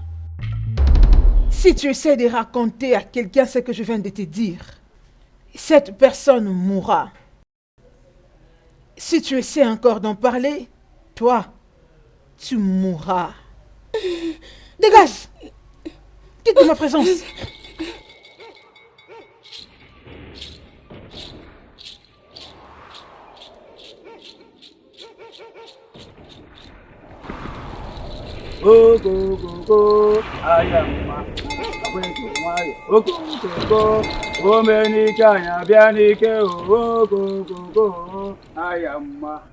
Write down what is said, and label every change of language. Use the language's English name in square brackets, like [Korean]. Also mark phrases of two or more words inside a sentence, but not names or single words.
[French] Si tu essaies de raconter à quelqu'un ce que je viens de te dire, cette personne mourra. Si tu essaies encore d'en parler, toi, tu mourras. Dégage! Quitte de ma présence! [Igbo] Ogogogo ayama Akwaeke nwayọ Ogogogo omenike anya bịa n'ike Ogogogo ayama.